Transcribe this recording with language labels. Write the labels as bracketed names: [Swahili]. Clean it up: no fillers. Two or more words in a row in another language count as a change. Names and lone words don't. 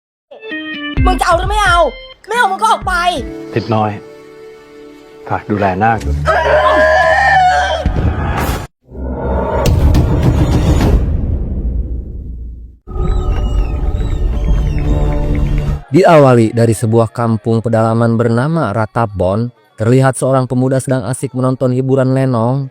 [Thai] มึงจะเอาหรือไม่เอาไม่เอามึงก็ออกไป ทิดน้อยฝากดูแลนาคด้วย [Indonesian] Diawali dari sebuah kampung pedalaman bernama Ratapbon, terlihat seorang pemuda sedang asik menonton hiburan lenong.